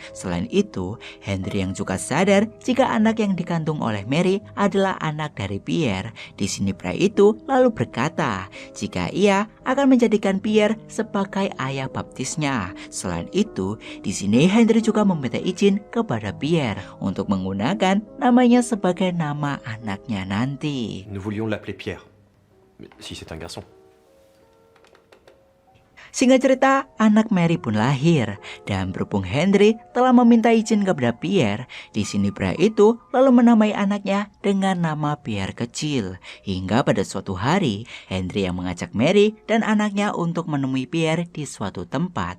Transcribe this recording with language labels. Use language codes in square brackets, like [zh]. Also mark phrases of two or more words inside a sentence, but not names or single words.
[id] Selain itu, Henry yang juga sadar jika anak yang dikandung oleh Mary adalah anak dari Pierre. Di sini pria itu lalu berkata jika ia akan menjadikan Pierre sebagai ayah baptisnya. Selain itu, di sini Henry juga meminta izin kepada Pierre untuk menggunakan namanya sebagai nama anaknya nanti. [fr] Nous voulions l'appeler Pierre, si c'est un garçon. [id] Singkat cerita, anak Mary pun lahir dan berhubung Henry telah meminta izin kepada Pierre, di sini pria itu lalu menamai anaknya dengan nama Pierre kecil. Hingga pada suatu hari, Henry yang mengajak Mary dan anaknya untuk menemui Pierre di suatu tempat.